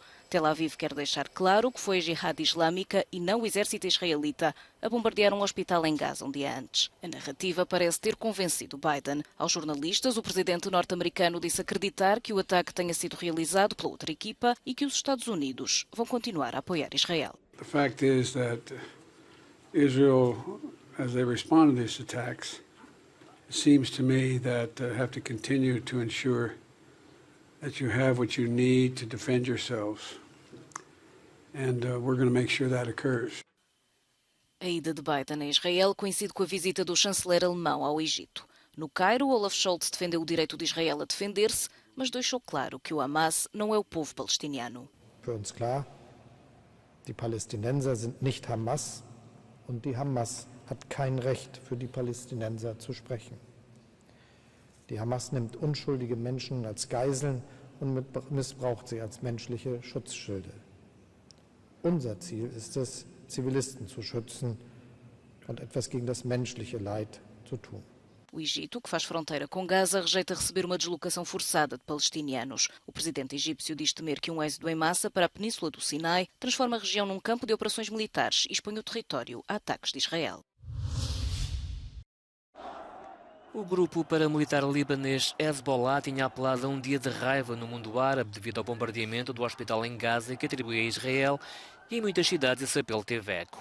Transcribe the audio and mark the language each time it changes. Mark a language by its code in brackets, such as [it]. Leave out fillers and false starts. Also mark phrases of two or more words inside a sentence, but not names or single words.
[pt] Tel Aviv quer deixar claro que foi a Jihad Islâmica e não o exército israelita a bombardear um hospital em Gaza um dia antes. A narrativa parece ter convencido Biden. Aos jornalistas, o presidente norte-americano disse acreditar que o ataque tenha sido realizado pela outra equipa e que os Estados Unidos vão continuar a apoiar Israel. [en] The fact is that Israel, as they respond to these attacks, it seems to me that have to continue to ensure that you have what you need to defend yourselves. And we're going to make sure that occurs. [pt] A ida de Biden a Israel coincide com a visita do chanceler alemão ao Egito. No Cairo, Olaf Scholz defendeu o direito de Israel a defender-se, mas deixou claro que o Hamas não é o povo palestiniano. [de] Für uns klar, die Palästinenser sind nicht Hamas und die Hamas hat kein Recht für die Palästinenser zu sprechen. Die Hamas nimmt unschuldige Menschen als Geiseln und missbraucht sie als menschliche Schutzschilde. Unser Ziel ist es, Zivilisten zu schützen und etwas gegen das menschliche Leid zu tun. [pt] O Egito, que faz fronteira com Gaza, rejeita receber uma deslocação forçada de palestinianos. O presidente egípcio diz temer que um êxodo em massa para a península do Sinai transforme a região num campo de operações militares e expõe o território a ataques de Israel. O grupo paramilitar libanês Hezbollah tinha apelado a um dia de raiva no mundo árabe devido ao bombardeamento do hospital em Gaza que atribui a Israel, e em muitas cidades esse apelo teve eco.